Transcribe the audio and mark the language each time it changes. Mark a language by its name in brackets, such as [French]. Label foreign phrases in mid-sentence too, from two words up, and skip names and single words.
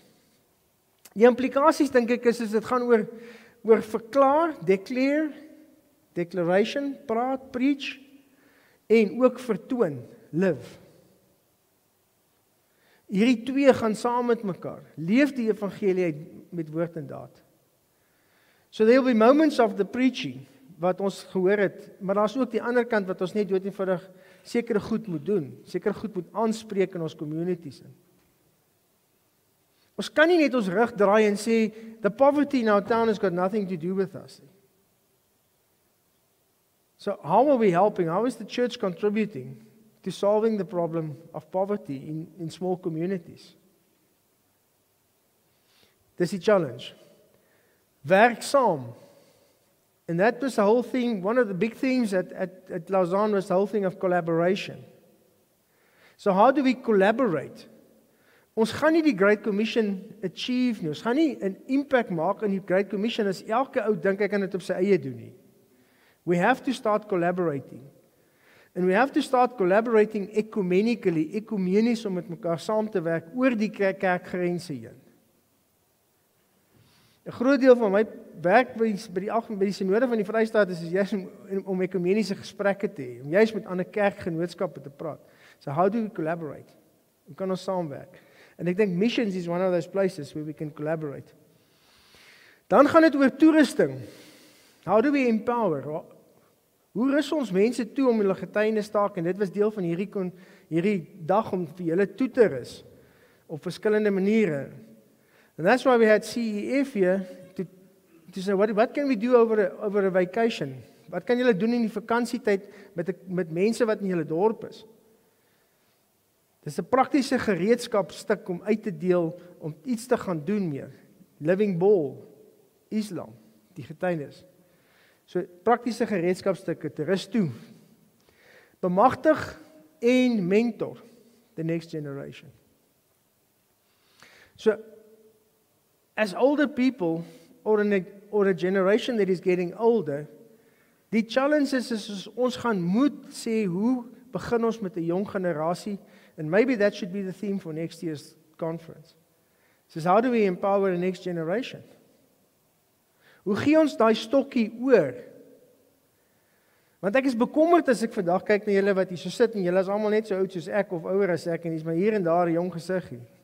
[Afrikaans] Die implikasies dink ek is dit gaan oor verklaar, declaration, praat, preach en ook vertoon, live. Hierdie twee gaan saam met mekaar. Leef die evangelie uit met woord en daad. [English] So there will be moments of the preaching [Afrikaans] wat ons gehoor het, maar daar's ook die ander kant wat ons net doodeenvoudig sekere goed moet doen, sekere goed moet aanspreek in ons communities in. Ons kan nie net ons rug draai en sê [English] the poverty in our town has got nothing to do with us. So how are we helping? How is the church contributing to solving the problem of poverty in small communities? [Afrikaans] Dis die challenge. Werk saam. [English] And that was the whole thing, one of the big themes at Lausanne was the whole thing of collaboration. So how do we collaborate? [Afrikaans] Ons gaan nie die Great Commission achieve nie. Ons gaan nie 'n impact maak in die Great Commission as elke ou dink hy kan dit op sy eie doen nie. [English] We have to start collaborating. And we have to start collaborating [Afrikaans] ekumenies om met mekaar saam te werk oor die kerkgrense heen. 'n Groot deel van my werk by die Synode van die Vrystaat is juist om ekumeniese gesprekke te hê, om juist met ander kerkgenootskappe te praat. So how do we collaborate? Hoe kan ons saamwerk? [English] And [Afrikaans] ek dink [English] missions is one of those places where we can collaborate. [Afrikaans] Dan gaan dit oor toerusting. [English] How do we empower? [Afrikaans] Hoe rus ons mense toe om hulle getuienis te maak? En dit was deel van hierdie dag om vir julle toe te rus op verskillende maniere. [English] And that's why we had CEF here to say what can we do over a vacation? [Afrikaans] Wat kan julle doen in die vakansietyd met mense wat in julle dorp is? Dis 'n praktiese gereedskapstuk om uit te deel om iets te gaan doen meer. Living Ball, Islam, die getuienis. So praktiese gereedskapstukke te rus toe. Bemagtig en [English] mentor the next generation. So as older people or a generation that is getting older, [Afrikaans] die challenge is ons gaan moet sê hoe begin ons met 'n jong generasie, [English] and maybe that should be the theme for next year's conference. So how do we empower the next generation? [Afrikaans] Hoe gee ons daai stokkie oor? Want ek is bekommerd as ek vandag kyk na julle wat hier so sit en julle is almal net so oud soos ek of ouer as ek en dis maar hier en daar 'n jong gesiggie.